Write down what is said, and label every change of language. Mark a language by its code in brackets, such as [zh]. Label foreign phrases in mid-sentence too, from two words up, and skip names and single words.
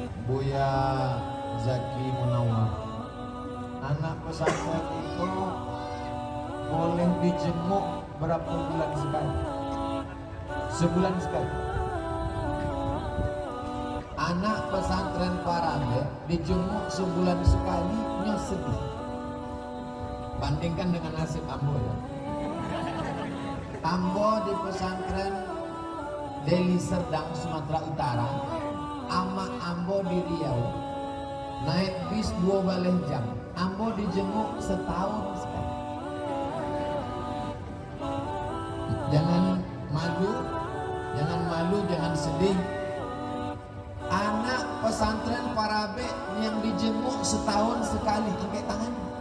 [id] Buya Zaki Munawar, anak pesantren itu boleh dijenguk berapa bulan sekali? Sebulan sekali. Anak pesantren Parabe dijenguk sebulan sekali, nya sedih. Bandingkan dengan nasib Ambo ya. Ambo di pesantren Deli Serdang, Sumatera Utara, ama Ambo di Riau, naik bis 2 baleh jam. Ambo dijenguk setahun sekali. Jangan malu, jangan sedih. Anak pesantren Parabe yang dijenguk setahun sekali, angkat tangan.